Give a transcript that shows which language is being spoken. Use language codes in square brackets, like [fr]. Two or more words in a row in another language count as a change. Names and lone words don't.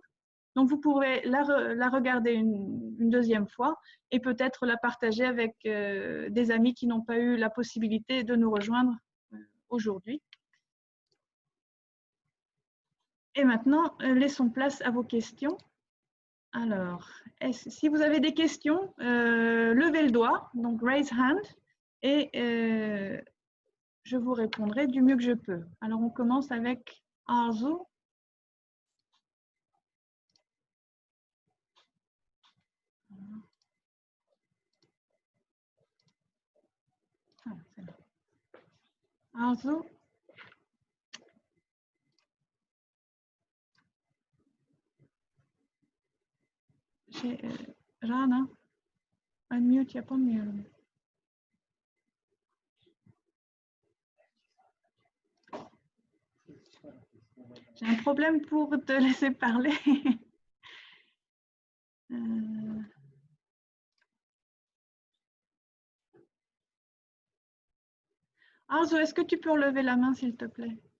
[fr] Donc, vous pourrez la regarder une deuxième fois et peut-être la partager avec des amis qui n'ont pas eu la possibilité de nous rejoindre aujourd'hui. Et maintenant, laissons place à vos questions. Alors, si vous avez des questions, levez le doigt, donc [en] raise hand, [fr] et je vous répondrai du mieux que je peux. Alors, on commence avec Arzu. Ah, c'est là. Arzu. [tr] Rana, unmute yapamıyorum. [fr] J'ai un problème pour te laisser parler. Arzu, est-ce que tu peux relever la main, s'il te plaît?